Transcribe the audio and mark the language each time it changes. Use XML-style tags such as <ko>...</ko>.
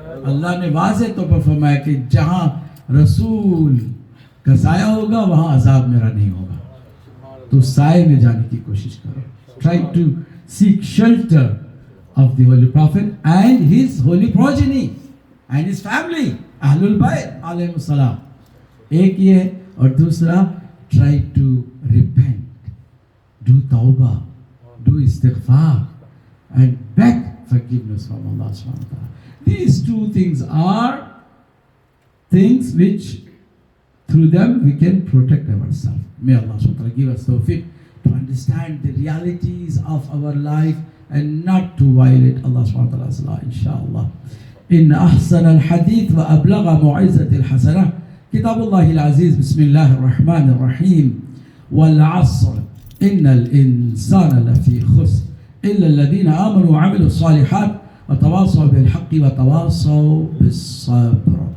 <ur>اللہ نے واضح طور پر فرمایا کہ جہاں رسول کا سایہ ہوگا وہاں عذاب میرا نہیں ہوگا، تو سائے میں جانے کی کوشش کرو.</ur> <en>Try to seek shelter of the Holy Prophet and his holy progeny and his family, Ahlul Bayt alayhi السلام.</en> <ur>ایک یہ ہے، اور دوسرا</ur> <en>try to repent, do tawbah, do istighfar and beg forgiveness from Allah subhanahu wa ta'ala. These two things are things which through them we can protect ourselves. May Allah subhanahu wa ta'ala give us tawfiq to understand the realities of our life and not to violate Allah subhanahu wa ta'ala's law, inshallah.</en> <ar>إن أحسن الحديث وأبلغ موعظة الحسنة كتاب الله العزيز. بسم الله الرحمن الرحيم. والعصر إن الإنسان لفي خسر إلا الذين آمنوا وعملوا الصالحات وتواصوا بالحق وتواصوا بالصبر.</ar>